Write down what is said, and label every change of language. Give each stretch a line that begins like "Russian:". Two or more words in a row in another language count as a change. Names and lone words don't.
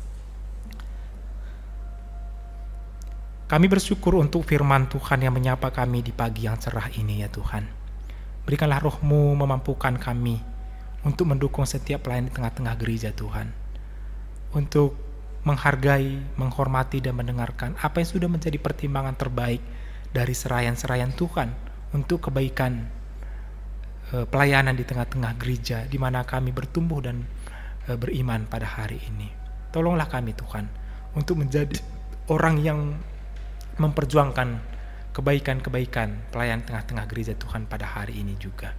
Indonesian: Kami bersyukur untuk firman Tuhan yang menyapa kami di pagi yang cerah ini ya Tuhan. Berikanlah Roh-Mu memampukan kami untuk mendukung setiap pelayan di tengah-tengah gereja Tuhan. Untuk menghargai, menghormati dan mendengarkan apa yang sudah menjadi pertimbangan terbaik dari serayan-serayan Tuhan untuk kebaikan pelayanan di tengah-tengah gereja di mana kami bertumbuh dan beriman pada hari ini. Tolonglah kami Tuhan untuk menjadi orang yang memperjuangkan kebaikan-kebaikan pelayanan tengah-tengah gereja Tuhan pada hari ini juga.